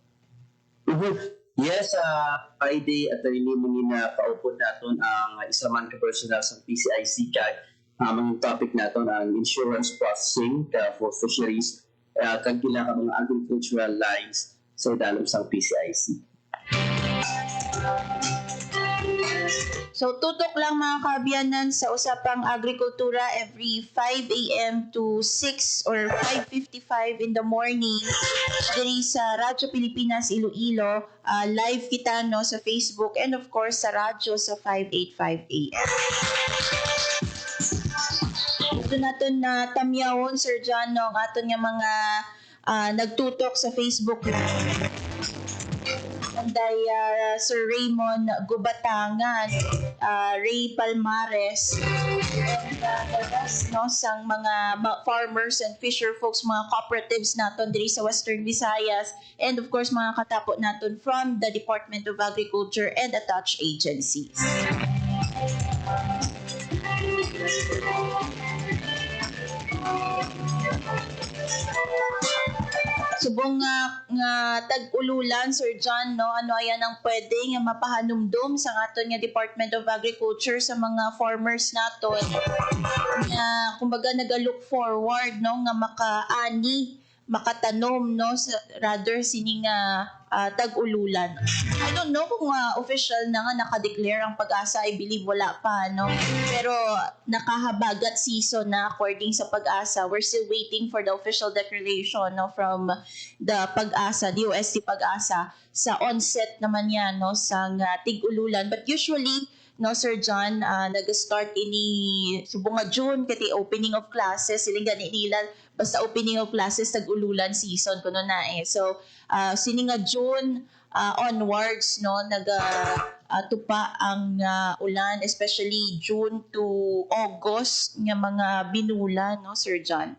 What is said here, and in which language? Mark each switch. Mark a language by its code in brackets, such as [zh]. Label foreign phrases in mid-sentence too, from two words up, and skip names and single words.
[hil] Yes, Friday at rin mo na kaupod natin ang isa man ka-personal sa PCIC kag ang topic natin ang [en] insurance processing for fisheries [hil] kag pila ka mga [en] agricultural lines [hil] sa dalom sa PCIC. So, tutok lang mga kaabyanan sa usapang agrikultura every 5 a.m. [en] to 6 or 5:55 in the morning [hil] diri sa Radyo Pilipinas Iloilo. Live kita no sa Facebook [en] and of course [hil] sa radyo sa 585 a.m. Ito natin na tamyawon, Sir John, no, ang aton nga mga nagtutok sa Facebook Anday Sir Raymond Gubatangan, Ray Palmares, [en] and the rest no, [hil] sang mga [en] farmers and fisher folks, mga cooperatives naton diri sa Western Visayas, and of course [hil] mga katapot naton [en] from the Department of Agriculture and attached agencies. [hil] Subong nga tag-ululan, Sir John, no, ano ayan ang pwede nga mapahanumdum sa aton nga Department of Agriculture sa mga farmers naton nga kumbaga naga- [en] look forward, [hil] no, nga makaani, makatanom, no, rather sini nga tag-ululan. [en] I don't know [hil] kung official na nga naka-declare ang Pag-asa. [en] I believe [hil] wala pa, no? Pero nakahabagat season na according sa Pag-asa. [en] We're still waiting for the official declaration, no, from the Pag-asa, DOST Pag-asa. [hil] Sa onset naman yan, no, sa tig-ululan. But usually, no, Sir John, nag-start ini subong nga June kati [en] opening of classes [hil] siling gani nila basta [en] opening of classes [hil] tag-ululan season kuno na so sini nga June onwards, no, tupa ang ulan, especially [en] June to August [hil] nga mga binulan, no, Sir John?